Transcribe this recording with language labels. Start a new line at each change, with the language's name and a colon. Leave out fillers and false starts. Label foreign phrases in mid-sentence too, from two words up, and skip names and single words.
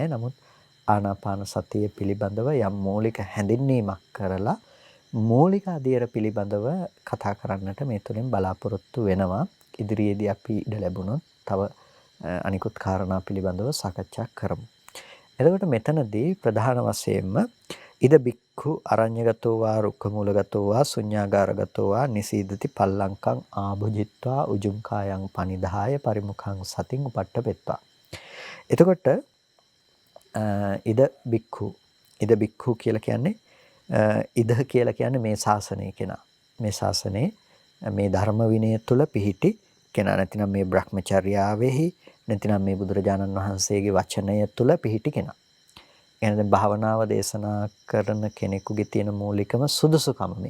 Sinhala: නමුත් ආනාපාන සතිය පිළිබඳව යම් මූලික හැඳින්වීමක් කරලා මූලික අධීර පිළිබඳව කතා කරන්නට මේ තුළින් බලාපොරොත්තු වෙනවා. ඉදිරියේදී අපි ඉඩ ලැබුණොත් තව අනිකුත් කාරණා පිළිබඳව සාකච්ඡා කරමු.
Pali: එතකොට මෙතනදී ප්‍රධාන වශයෙන්ම ඉද බික්ඛු අරඤ්‍යගතෝ වා රුක්ඛමූලගතෝ වා ශුඤ්ඤාගාරගතෝ වා නිසීදති පල්ලංකං ආභුජිත්වා උජුං කායං පනිදාය පරිමුඛං සතින් උපට්ඨපෙත්වා.
Sinhala: එතකොට
Pali: ඉද බික්ඛු
Sinhala: කියලා කියන්නේ ඉද කියලා කියන්නේ මේ ශාසනය කෙනා. මේ ශාසනයේ මේ ධර්ම විනය තුල පිහිටි කෙනා. නැතිනම් මේ Brahmacharyaවෙහි නැතිනම් මේ බුදුරජාණන් වහන්සේගේ වචනය තුල පිහිටි කෙනා. එහෙනම් භාවනාව දේශනා කරන කෙනෙකුගේ තියෙන මූලිකම සුදුසුකම මේ.